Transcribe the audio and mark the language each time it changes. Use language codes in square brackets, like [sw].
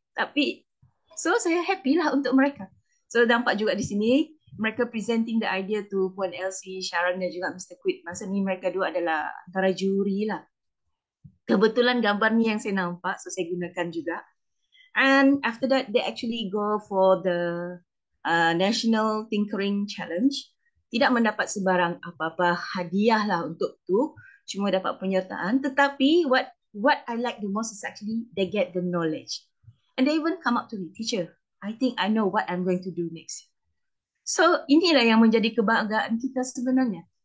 [ms] Tapi, so saya happy lah untuk mereka. So nampak juga di sini, mereka [en] presenting the idea to [ms] Puan Elsie, Sharon dan juga Mr. Quid. Masa ni mereka dua adalah antara juri lah. Kebetulan gambar ni yang saya nampak, so saya gunakan juga. [en] And after that, they actually go for the National Tinkering Challenge. [ms] Tidak mendapat sebarang apa-apa hadiah lah untuk tu. Cuma dapat penyertaan. Tetapi [en] what I like the most is actually they get the knowledge. And they even come up to me, teacher, I think I know what I'm going to do next. [ms] So inilah yang menjadi kebanggaan kita sebenarnya.